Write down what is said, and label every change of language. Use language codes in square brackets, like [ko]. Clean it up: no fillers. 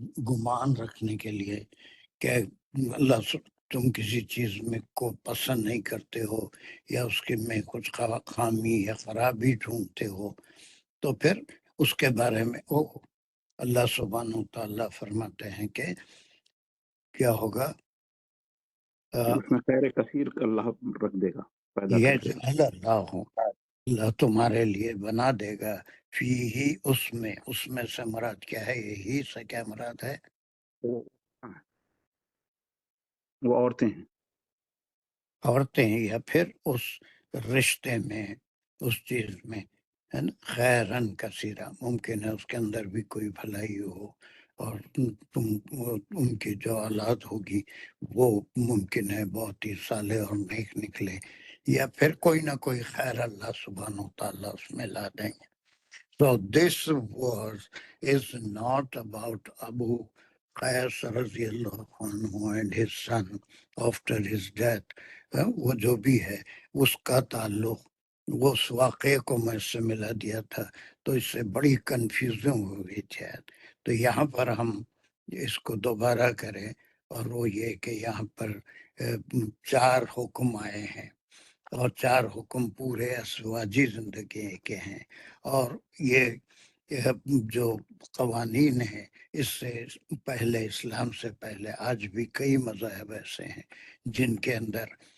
[ur] گمان رکھنے کے لیے کہ اللہ تم کسی چیز میں کو پسند نہیں کرتے ہو، یا اس کے میں کچھ خامی یا خرابی ڈھونڈتے ہو، تو پھر اس کے بارے میں اللہ سبحانہ و تعالیٰ فرماتے ہیں کہ کیا ہوگا؟ اس میں خیر کثیر اللہ رکھ دے گا، پیدا کر دے گا۔ [ar] یجعل اللہ [ur] اللہ تمہارے لیے بنا دے گا فی ہی اس میں سے مراد کیا ہے؟ یہی سے کیا مراد ہے؟ وہ وہ عورتیں ہیں. عورتیں یا پھر اس رشتے میں، اس چیز میں، ہے نا، خیرن کثیرہ، ممکن ہے اس کے اندر بھی کوئی بھلائی ہو، اور تم ان کی جو اولاد ہوگی وہ ممکن ہے بہت ہی صالح اور نیک نکلے، یا پھر کوئی نہ کوئی خیر اللہ سبحانہ وتعالیٰ اس میں لا دیں گے. [en] So this verse is not about Abu Qais radiallahu anhu and his son after his death. [ur] وہ جو بھی ہے اس کا تعلق وہ اس واقعے کو میں سے ملا دیا تھا تو اس سے بڑی کنفیوژن ہو گئی تھی. تو یہاں پر ہم اس کو دوبارہ کریں، اور وہ یہ کہ یہاں پر 4 حکم آئے ہیں، اور 4 حکم پورے ازواجی زندگی کے ہیں، اور یہ جو قوانین ہیں اس سے پہلے، اسلام سے پہلے آج بھی کئی مذاہب ایسے ہیں جن کے اندر